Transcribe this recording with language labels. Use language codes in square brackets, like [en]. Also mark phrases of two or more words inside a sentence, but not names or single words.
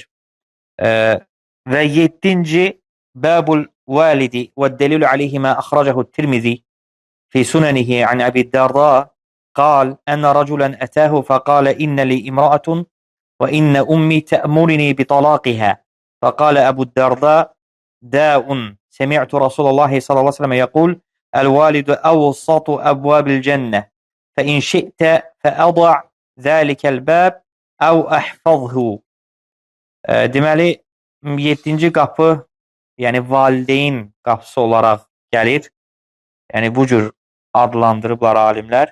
[ar] Və 7-ci باب الوالد والدليل عليه ما أخرجه الترمذي في سننه عن أبي الدرداء قال أن رجلا أتاه فقال إن لي امرأة وإن أمي تأمرني بطلاقها فقال أبو الدرداء دع سمعت رسول الله صلى الله عليه وسلم يقول الوالد أوسط أبواب الجنة فإن شئت فأضع ذلك الباب أو احفظه. [az] Deməli, 7-ci qapı, yəni valideyn qapısı olaraq gəlir. Yəni bu cür adlandırıblar alimlər.